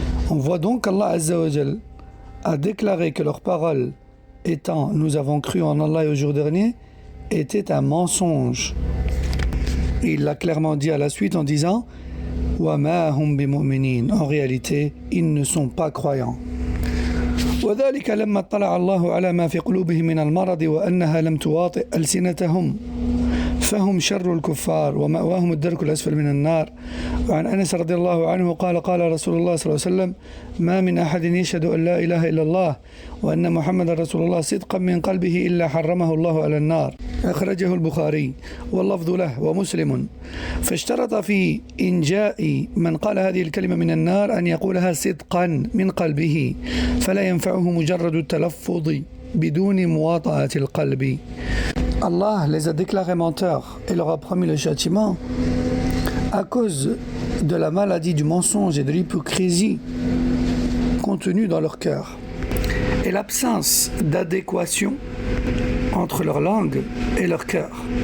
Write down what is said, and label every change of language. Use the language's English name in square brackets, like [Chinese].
[French] On voit donc qu'Allah Azza wa Jal a déclaré que leur parole étant « Nous avons cru en Allah et au jour dernier » était un mensonge. Il l'a clairement dit à la suite en disant « [Arabic] Wa ma hum bimu'minin [French] » En réalité, ils ne sont pas croyants. [Arabic] وذلك لما اطلع الله على ما في قلوبهم من المرض وأنها لم تواطئ ألسنتهم فهم شر الكفار ومأواهم الدرك الأسفل من النار. وعن أنس رضي الله عنه قال قال رسول الله صلى الله عليه وسلم ما من أحد يشهد أن لا إله إلا الله وأن محمد رسول الله صدقا من قلبه إلا حرمه الله على النار. أخرجه البخاري واللفظ له ومسلم. فاشترط في إنجاء من قال هذه الكلمة من النار أن يقولها صدقا من قلبه فلا ينفعه مجرد التلفظ بدون مواطأة القلب. [French] Allah les a déclarés menteurs et leur a promis le châtiment à cause de la maladie du mensonge et de l'hypocrisie contenue dans leur cœur et l'absence d'adéquation entre leur langue et leur cœur.